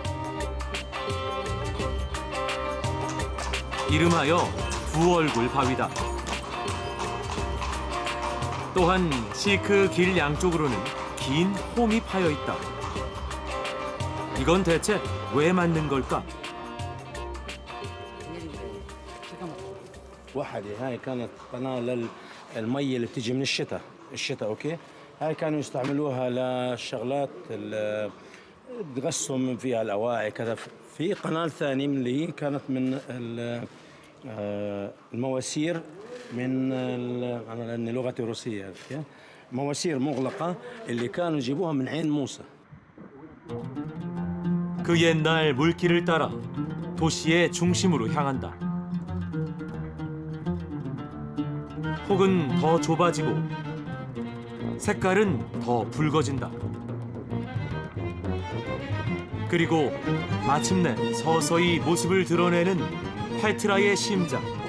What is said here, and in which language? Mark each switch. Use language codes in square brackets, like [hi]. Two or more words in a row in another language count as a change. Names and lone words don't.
[ko] 이름하여 두 얼굴 바위다. 또한 시크 길 양쪽으로는 긴 홈이 파여 있다. 이건 대체 왜 만든 걸까? [ar] واحدة هاي كانت قناة للمية اللي بتيجي من الشتاء اوكي هاي كانوا يستعملوها للشغلات تغسهم فيها الاواعي كذا في قناة ثانية من اللي هي كانت من المواسير من أنا لغتي روسية مواسير مغلقة اللي كانوا يجيبوها من عين موسى. [ko] 그 옛날 물길을 따라 도시의 중심으로 향한다. 폭은 더 좁아지고 색깔은 더 붉어진다. 그리고 마침내 서서히 모습을 드러내는 페트라의 심장.